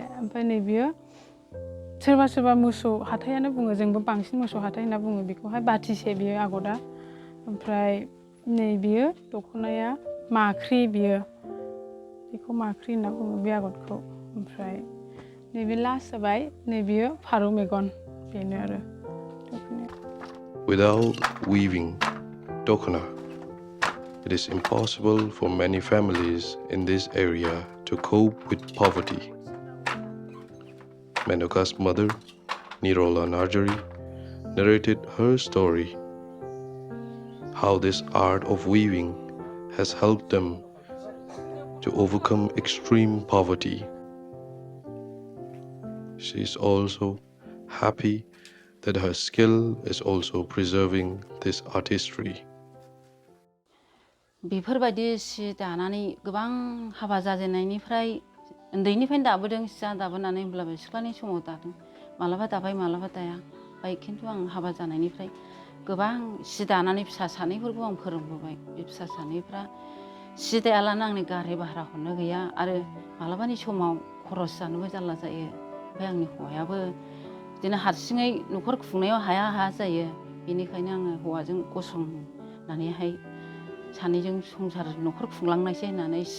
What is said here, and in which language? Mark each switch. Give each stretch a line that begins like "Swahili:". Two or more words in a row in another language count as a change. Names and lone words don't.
Bodo: ओमफ्राय नैबेयो सोरबा मोसौ हाथायानो बुङो, जोंबो बांसिन मोसौ हाथाय होनना बुङो बेखौहाय, बाथिसे बियो आगरा। ओमफ्राय नैबेयो दख'नाया माख्रि, बेखौ माख्रि होनना बुङो बे आगरखौ। ओमफ्राय नैबे लास्ट जाबाय, नैबेयो फारौ मेगन, बेनो आरो
English: Without weaving dokona, it is impossible for many families in this area to cope with poverty. Menuka's mother, Nirola Narjari, narrated her story, how this art of weaving has helped them to overcome extreme poverty. She is also happy that her skill is also preserving this artistry.
Bodo: बेफोरबायदि सि दानानै गोबां हाबा जाजेननायनिफ्राय उन्दैनिफ्रायनो दाबोदों सिया दाबोनानै होमब्लाबो सिख्लानि समाव दादों मालाबा दाबाय मालाबा दाया ओमफ्राय खिन्थु आं हाबा जानायनिफ्राय गोबां सि दानानै फिसा सानैफोरखौ आं फोरोंबोबाय बे फिसा सानैफ्रा सि दायालानो आंनि गारि भारा हरनो गैया आरो मालाबानि समाव खरस जानोबो जारला जायो ओमफ्राय आंनि हौवायाबो बिदिनो हारसिङै न'खर खुंनायाव हाया हाया जायो बेनिखायनो आङो हौवाजों गसंनानैहाय सानैजों संसार न'खर खुंलांनायसै होननानै सि